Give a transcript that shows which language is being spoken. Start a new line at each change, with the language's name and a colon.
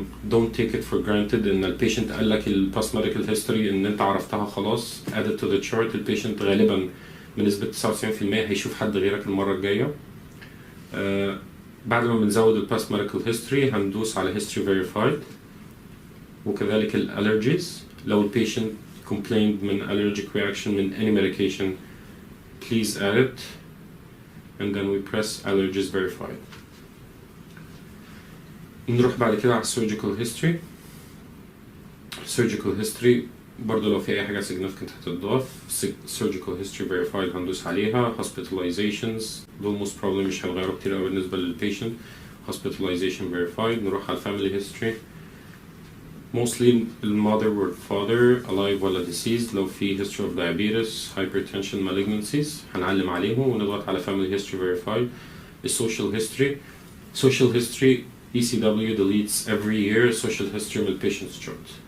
English: Don't take it for granted
Arabic: إن البيشنت قال لك ال
English: past medical history
Arabic: إن أنت عرفتها خلاص
English: add it to the chart.
Arabic: البيشنت غالبا بنسبة 99% هيشوف حد غيرك المرة الجاية. بعد ما بنزود ال
English: past medical history
Arabic: هندوس على
English: history verified،
Arabic: وكذلك ال allergies. لو
English: البيشنت complained من allergic reaction من any medication please add it, and then we press allergies verified.
Arabic: نروح بعد كده على
English: surgical history.
Arabic: surgical history برضه لو في أي حاجة significant هتضاف.
English: surgical history verified هندوس عليها.
Arabic: hospitalizations دول
English: most probably
Arabic: مش هيغيروا كتير أوي بالنسبة للبيشنت.
English: hospitalization verified.
Arabic: نروح على
English: family history. mostly mother or father alive
Arabic: ولا
English: deceased. لو في history of diabetes, hypertension, malignancies
Arabic: هنعلم عليهم ونضغط على
English: family history verified. social history. social history ECW deletes every year social history من patient's chart.